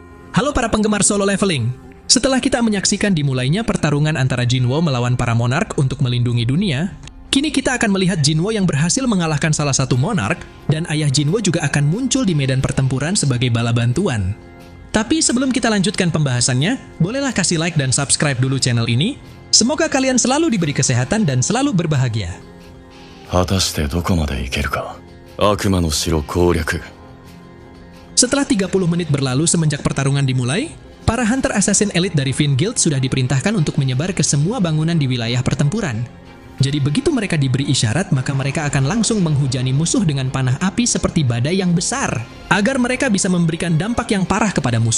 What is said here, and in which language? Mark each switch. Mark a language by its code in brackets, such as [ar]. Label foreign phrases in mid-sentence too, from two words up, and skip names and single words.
[id] Halo para penggemar solo leveling. Setelah kita menyaksikan dimulainya pertarungan antara Jinwo melawan para monark untuk melindungi dunia, kini kita akan melihat Jinwo yang berhasil mengalahkan salah satu monark, dan ayah Jinwo juga akan muncul di medan pertempuran sebagai bala bantuan. Tapi sebelum kita lanjutkan pembahasannya, bolehlah kasih like dan subscribe dulu channel ini. Semoga kalian selalu diberi kesehatan dan selalu berbahagia. [ja] 果たしてどこまで行けるか。悪魔の城攻略。 [id] Setelah 30 menit berlalu semenjak pertarungan dimulai, para [en] hunter assassin elite [id] dari Fiend Guild sudah diperintahkan untuk menyebar ke semua bangunan di wilayah pertempuran. Jadi begitu mereka diberi isyarat, maka mereka akan langsung menghujani musuh dengan panah api seperti badai yang besar, agar mereka bisa memberikan dampak yang parah kepada musuh.